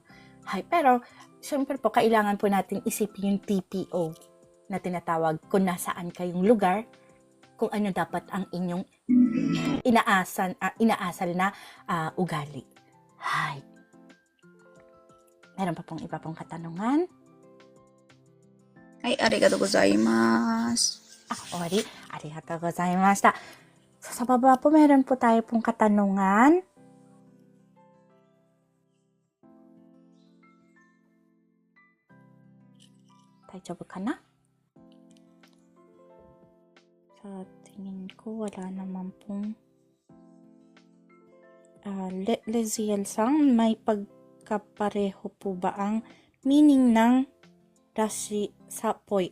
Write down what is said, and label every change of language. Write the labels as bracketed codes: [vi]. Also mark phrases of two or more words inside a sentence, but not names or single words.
[tl] Hay, pero, syempre po, kailangan po natin isipin yung TPO na tinatawag kung nasaan kayong lugar, kung ano dapat ang inyong inaasal na ugali. Hay. Meron pa pong iba pong katanungan? Ay, [ja] ありがとうございます. ありがとうございました. [tl] So, sa baba po, meron po tayo pong katanungan. [ja] 大丈夫か [tl] na? Sa tingin ko, wala naman pong Leziel-san, may pagkapareho po ba ang meaning ng rashi sa poi?